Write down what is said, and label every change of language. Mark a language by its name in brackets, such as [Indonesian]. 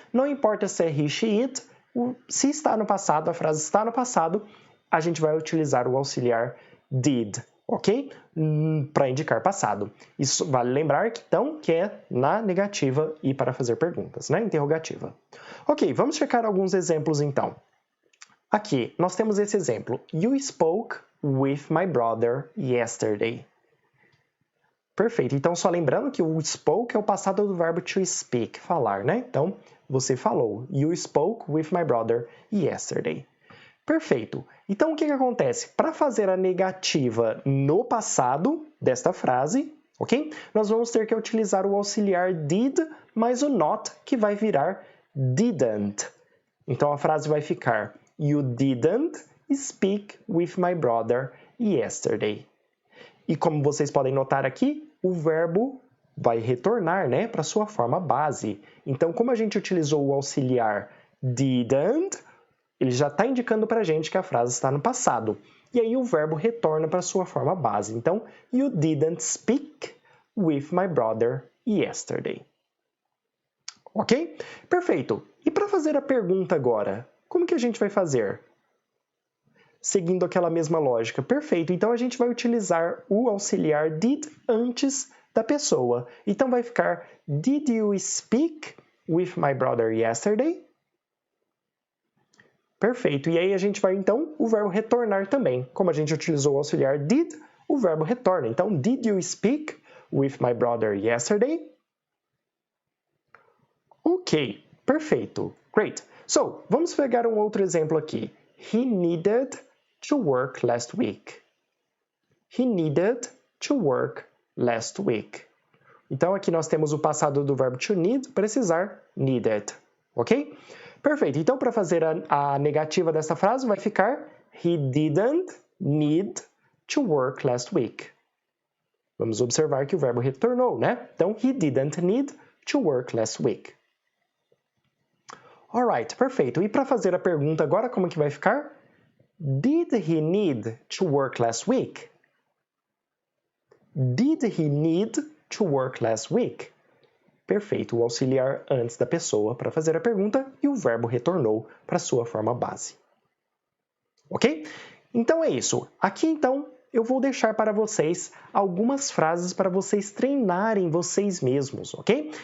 [Portuguese] Não importa se é he, she, it, se está no passado, a frase está no passado, a gente vai utilizar o auxiliar did, ok? Para indicar passado. Isso vale lembrar que, então, que é na negativa e para fazer perguntas, né? Interrogativa. Ok, vamos checar alguns exemplos, então. Aqui, nós temos esse exemplo. [English] You spoke with my brother yesterday. [Portuguese] Perfeito. Então, só lembrando que o spoke é o passado do verbo to speak, falar, né? Então, você falou. [English] You spoke with my brother yesterday. [Portuguese] Perfeito. Então, o que acontece? Para fazer a negativa no passado desta frase, ok? Nós vamos ter que utilizar o auxiliar did mais o not, que vai virar didn't. Então, a frase vai ficar [English] You didn't speak with my brother yesterday. [Portuguese] E como vocês podem notar aqui, o verbo vai retornar, né, para sua forma base. Então, como a gente utilizou o auxiliar didn't, ele já está indicando para a gente que a frase está no passado. E aí o verbo retorna para sua forma base. [English] Então, You didn't speak with my brother yesterday. [Portuguese] Ok? Perfeito. E para fazer a pergunta agora, como que a gente vai fazer? Seguindo aquela mesma lógica. Perfeito. Então, a gente vai utilizar o auxiliar did antes da pessoa. Então, vai ficar [English] Did you speak with my brother yesterday? [Portuguese] Perfeito. E aí a gente vai, então, o verbo retornar também. Como a gente utilizou o auxiliar did, o verbo retorna. [English] Então, did you speak with my brother yesterday? [Portuguese] Ok, perfeito. Great. So, vamos pegar um outro exemplo aqui. [English] He needed to work last week. He needed to work last week. [Portuguese] Então, aqui nós temos o passado do verbo to need, precisar, needed. Ok? Perfeito. Então, para fazer a negativa dessa frase, vai ficar [English] He didn't need to work last week. [Portuguese] Vamos observar que o verbo retornou, né? [English] Então, He didn't need to work last week. [Portuguese] Alright, perfeito. E para fazer a pergunta agora, como que vai ficar? [English] Did he need to work last week? Did he need to work last week? [Portuguese] Perfeito, o auxiliar antes da pessoa para fazer a pergunta e o verbo retornou para sua forma base. Ok? Então é isso. Aqui, então, eu vou deixar para vocês algumas frases para vocês treinarem vocês mesmos, ok?